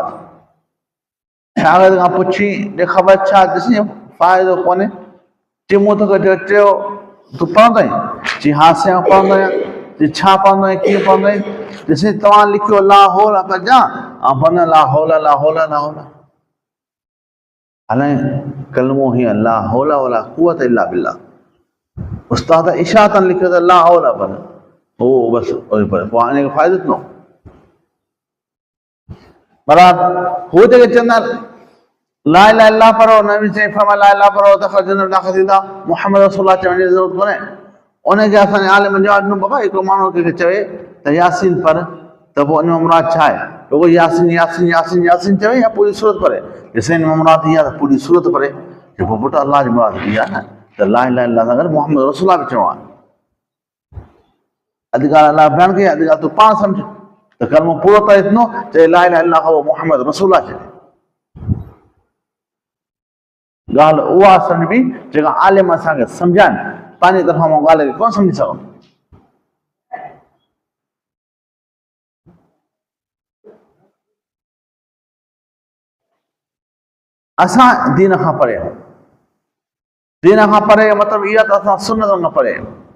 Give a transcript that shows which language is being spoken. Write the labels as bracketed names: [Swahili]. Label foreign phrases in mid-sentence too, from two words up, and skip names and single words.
[Sindhi] शागिर्द खां पुछी ॾे ख़बर छा, ॾिसी फ़ाइदो कोन्हे, चई मूं तोखे चयो तूं पढ़ंदो आहीं? चई हा साईं पढ़ंदो आहियां। चई छा पढ़ंदो आहीं, कीअं पढ़ंदो आहीं? ॾिसी तव्हां लिखियो लाहौर कजां ऐं पढ़ंदो लाहौर लाहौर लाहौर। हालांकि कलमो हीअं [Arabic] لا حول ولا قوة إلا بالله, [Sindhi] उस्ताद इशारतन लिखियो त [Arabic] لا حول [Sindhi] पर हो बसि पोइ हिन खे फ़ाइदो थींदो। बराबरि हू जेके चवंदा [Arabic] لا إله إلا الله [Sindhi] पढ़ो, नबी साईं फरमाया [Arabic] لا إله [Sindhi] पढ़ो त जन्नत दाख़िल थींदा, [Arabic] محمد رسول الله [Sindhi] चवण जी ज़रूरत कोन्हे। उनखे असांजे आलिम जवाब ॾिनो, बाबा हिकिड़ो माण्हू कंहिंखे चवे त यासीन पढ़, त पोइ उन में मुराद छा आहे? रुॻो यासीन यासीन यासीन यासीन चवे या पूरी सूरत पढ़े? ॾिसे हिन में मुराद इहा त पूरी सूरत पढ़े। पोइ पुटु अलाह जी मुराद इहा न त [Arabic] لا إله إلا الله [Sindhi] सां गॾु [Arabic] محمد رسول الله [Sindhi] बि चवणो आहे। अधु ॻाल्हि अलाह बयानु कई, अधु ॻाल्हि तूं पाण सम्झ त कलमो पूरो करे थींदो, चए [Arabic] لا إله إلا الله [Sindhi] खां पोइ [Arabic] محمد رسول الله [Sindhi] चए। ॻाल्हि उहा सम्झबी जेका आलिम असांखे सम्झाइनि, पंहिंजी तरफ़ां मां ॻाल्हि खे कोन सम्झी सघूं। असां दीन खां परे आहियूं, दीन खां परे मतिलबु इहा त असां सुन्नत खां परे आहियूं।